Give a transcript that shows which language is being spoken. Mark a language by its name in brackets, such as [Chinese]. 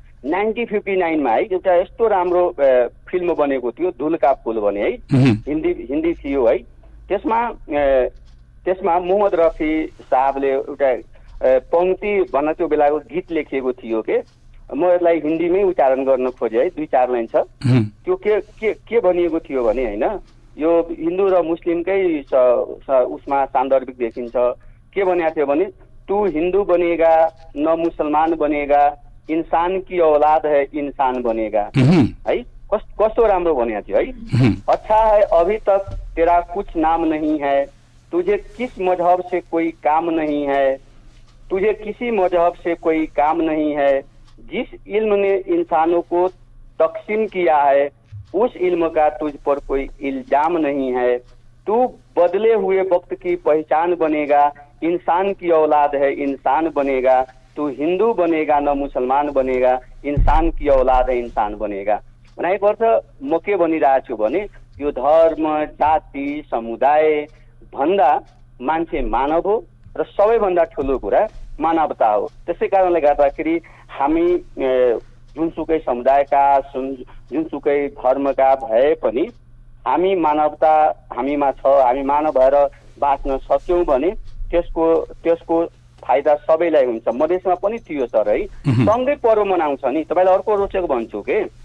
[Nepali] 1959 मा है एउटा यस्तो राम्रो फिल्म बनेको थियो, धुल का फूल भने है, हिन्दी थियो है। त्यसमा मोहम्मद रफी साहबले एउटा पंक्ति भन्न त्यो बेलाको गीत लेखिएको थियो के। म यसलाई हिन्दीमै उच्चारण गर्न खोजेँ है, 2-4 लाइन छ। त्यो के भनिएको थियो भने होइन, यो हिन्दू र मुस्लिमकै उसमा सान्दर्भिक देखिन्छ। के भनेको थियो भने, [Hindi] तू हिन्दू बनेगा न मुसलमान बनेगा, इंसान की औलाद है इंसान बनेगा है। [Nepali] कस्तो राम्रो भनेको थियो है। [Hindi] अच्छा है अभी तक तेरा कुछ नाम नहीं है, तुझे किस मजहब से कोई काम नहीं है, तुझे किसी मजहब से कोई काम नहीं है, जिस इल्म ने इंसानों को तकसीम किया है उस इल्म का तुझ पर कोई इल्जाम नहीं है, तू बदले हुए वक्त की पहचान बनेगा, इंसान की औलाद है इंसान बनेगा, तू हिन्दू बनेगा न मुसलमान बनेगा, इंसान की औलाद है इंसान बनेगा। [Nepali] भनेको अर्थ म के भनिरहेको छु भने यो धर्म, जाति, समुदाय भन्दा मान्छे मानव हो र सबैभन्दा ठुलो कुरा मानवता हो। त्यसै कारणले गर्दाखेरि हामी जुनसुकै समुदायका, जुनसुकै धर्मका भए पनि हामी मानवता हामीमा छ, हामी मानव भएर बाँच्न सक्यौँ भने त्यसको फाइदा सबैलाई हुन्छ। मधेसमा पनि थियो सर है, सँगै पर्व मनाउँछ नि। तपाईँलाई अर्को रोचक भन्छु के,